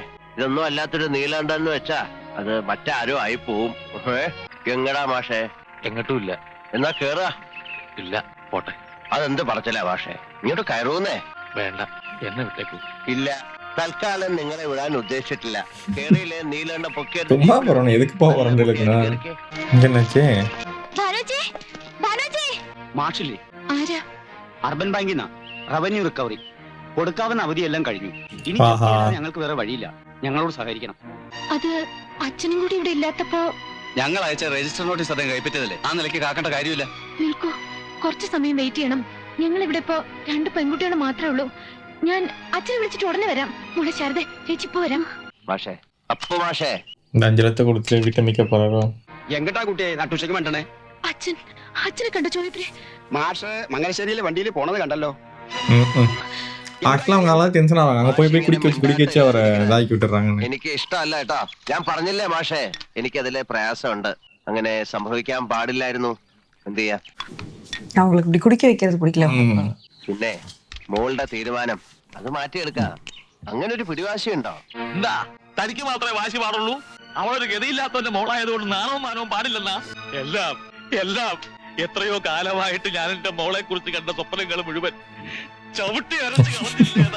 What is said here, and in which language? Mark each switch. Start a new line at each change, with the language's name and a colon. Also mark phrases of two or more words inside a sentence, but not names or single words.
Malayalam: ഇതൊന്നും അല്ലാത്തൊരു നീലണ്ടെന്ന് വെച്ചാ അത് മറ്റാരോ ആയി പോവും. എങ്ങടാ മാഷേ? എങ്ങോട്ടും ഇല്ല. എന്നാ കേറാ. ഇല്ല, പോട്ടെ. അതെന്ത് പറച്ചില്ല മാഷേ? ഇങ്ങോട്ട് കയറൂന്നേ. വേണ്ട, എന്നെ വിട്ടേക്കൂ. ഇല്ല, തൽക്കാലം നിങ്ങളെ വിടാൻ ഉദ്ദേശിച്ചിട്ടില്ല. കേറിയില്ലേ നീലണ്ട പൊക്കിയെടുത്ത്
Tamil: சும்மா போறோம், எதுக்கு போறோம் இருக்குண்ணா? இங்க என்னாச்சு?
Malayalam: മാഷില്ലേ? ആരാ? അർബൻ ബാങ്കിൽ നിന്നാ.
English: revenue recovery
Malayalam: കൊടുക്കാവുന്ന അവധിയെല്ലാം കഴിഞ്ഞു. ഇനി ആഹാ. ഞങ്ങൾക്ക് വേറെ വഴിയില്ല. ഞങ്ങളോട് സഹകരിക്കണം. അത് അച്ഛനും കൂടി ഇവിടെ ഇല്ലാത്തപ്പോ... ഞങ്ങൾ അയച്ച
English: register notice
Malayalam: അദ്ദേഹം കൈപ്പറ്റിയതല്ലേ? ആ നിലയ്ക്ക് കാക്കേണ്ട കാര്യമില്ല. നിൽക്കൂ, കുറച്ച് സമയം വെയിറ്റ് ചെയ്യണം. ഞങ്ങൾ ഇവിടെ ഇപ്പോ 2 പെൺകുട്ടികൾ മാത്രമേ ഉള്ളൂ. ഞാൻ അച്ഛനെ വിളിച്ചിട്ട് ഉടനെ വരാം. മോളെ ശാരദ, ചേച്ചി ഇപ്പൊ വരാം. മാഷേ, അപ്പു മാഷേ,
Tamil: இந்த 5 லட்சத்தை கொடுத்து வீட்டை மிக்க போறோம்.
Malayalam: എങ്ങട്ടാ കുട്ടിയെ നട്ടുച്ചയ്ക്ക് വേണ്ടണേ? അച്ഛനെ കണ്ട ചോദിപ്പേ. മാഷ് മംഗലശ്ശേരിയിലെ വണ്ടിയിൽ പോണത് കണ്ടല്ലോ.
Tamil: ആക്ച്വലി அவங்க நல்லா டென்ஷன் ஆவாங்க. அங்க போய் குடிக்க வச்சு அவரை இதாக்கி விட்டுறாங்க.
Malayalam: എനിക്ക് ഇഷ്ടമല്ല കേട്ടോ. ഞാൻ പറഞ്ഞില്ലേ മാഷേ, എനിക്കതിലെ പ്രയാസമുണ്ട്. അങ്ങനെ സംഭവിക്കാൻ പാടില്ലായിരുന്നു. എന്ത് ചെയ്യാ?
Tamil: அவங்களுக்கு இப்படி குடிக்க வைக்கிறது பிடிக்கல.
Malayalam: പിന്നെ മോളുടെ തീരുമാനം അത് മാറ്റിയെടുക്കാം. അങ്ങനെ ഒരു പിടിവാശി ഉണ്ടോ? എന്താ തനിക്ക് മാത്രമേ വാശി പാടുള്ളൂ? അവളൊരു ഗതിയില്ലാത്തവന്റെ മോളായതുകൊണ്ട് നാണവും മാനവും പാടില്ലെന്നാ? എല്ലാം എല്ലാം എത്രയോ കാലമായിട്ട് ഞാൻ എന്റെ മോളെ കുറിച്ച് കണ്ട സ്വപ്നങ്ങൾ മുഴുവൻ ചവിട്ടി അരച്ച് കളഞ്ഞില്ലേ?